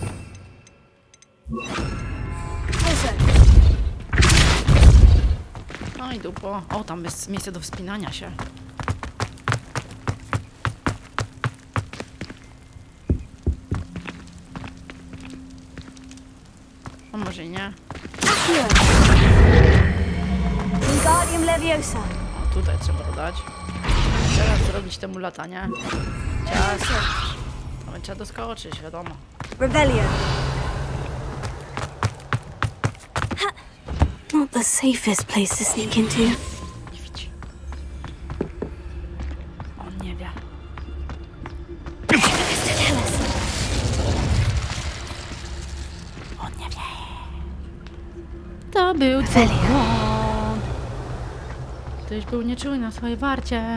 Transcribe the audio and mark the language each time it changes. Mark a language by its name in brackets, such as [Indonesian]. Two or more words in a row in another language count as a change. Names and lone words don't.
[Polish] Przeze. No i dupo. O, tam jest miejsce do wspinania się. A może i nie? Accio. Wingardium Leviosa. O, tutaj trzeba dodać. Teraz zrobić temu latanie. Czas. Tam trzeba doskoczyć, wiadomo. Revelio. [English] Not the safest place to sneak into. [Polish] Nie widzi. On nie wie. On nie wie. To był twój błąd. Tyś był nieczujny na swojej warcie.